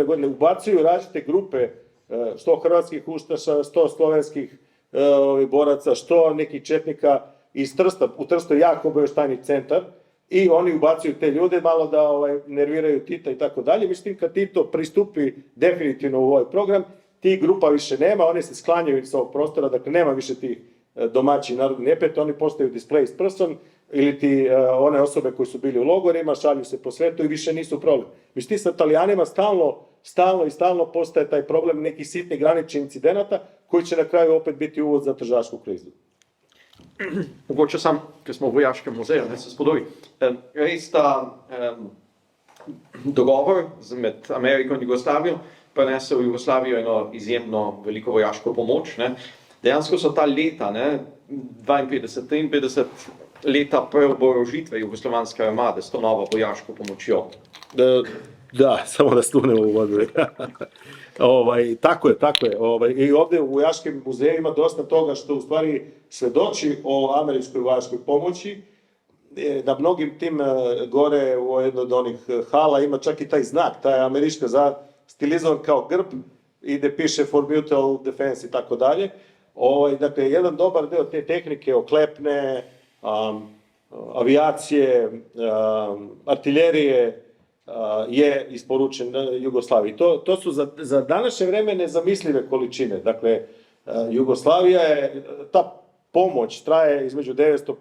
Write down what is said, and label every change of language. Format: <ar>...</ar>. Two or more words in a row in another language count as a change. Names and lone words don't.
<sr>godine ubacuju različite grupe, što hrvatskih ustaša, što slovenskih boraca, što nekih četnika iz Trsta. U Trstu je jako obaveštajni centar i oni ubacuju te ljude malo da nerviraju Tita i tako dalje. Mislim, kad Tito pristupi definitivno u ovaj program, tih grupa više nema, oni se sklanjaju iz ovog prostora, dakle nema više tih domaći narodni neprijatelji, oni postaju</sr> <en>displaced person</en> <sr>ili ti one osobe koji su bili u logorima, šalju se po svetu i više nisu problem. Mislim, ti sa Italijanima stalno postaje taj problem nekih sitnih graničnih incidenata koji će na kraju opet biti uvod za tržašku krizu.</sr> <sl>mogoče sam, ker smo v vojaškem muzeju, ne se spodobi, res ta dogovor med Ameriko in Jugoslavijo prenese v Jugoslavijo eno izjemno veliko vojaško pomoč. Ne. Dejansko so ta leta, ne, 52, 53 leta preoborožitve jugoslovanske armade s to novo vojaško pomočjo.</sl> <sr>Da, samo da stunemo u vodu. Tako je. I ovdje u Vojaškem muzeju ima dosta toga što u stvari svedoči o američkoj vojaškoj pomoći. Na mnogim tim gore u jednoj od onih hala ima čak i taj znak, taj američka stilizovan kao grb i gdje piše</sr> <en>for mutual defense</en> <sr>i tako dalje. Dakle, jedan dobar deo te tehnike oklepne, avijacije, artiljerije je isporučen Jugoslaviji. To su za današnje vreme nezamislive količine. Dakle, Jugoslavija je, ta pomoć traje između 1951.</sr>